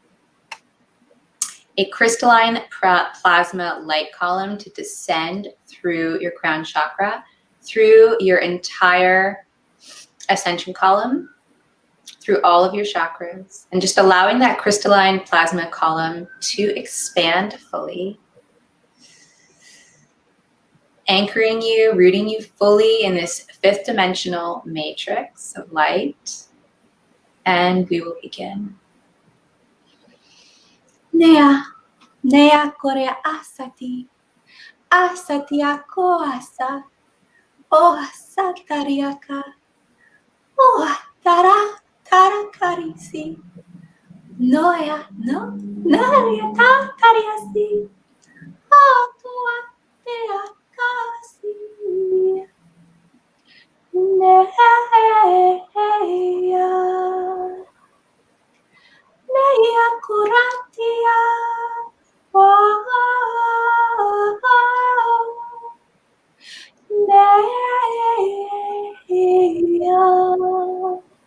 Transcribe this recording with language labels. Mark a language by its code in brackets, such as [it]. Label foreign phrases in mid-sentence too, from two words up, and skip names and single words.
[en] a crystalline plasma light column to descend through your crown chakra, through your entire ascension column, through all of your chakras, and just allowing that crystalline plasma column to expand fully, anchoring you, rooting you fully in this fifth dimensional matrix of light. And we will begin. Nea, nea korea asati, asati ako asa, o asatariaka, o tara tara karisi, Noya, no, Naria Tatariasi, Atua Tea Kasi, Neya, Neya Kuratia, Neya.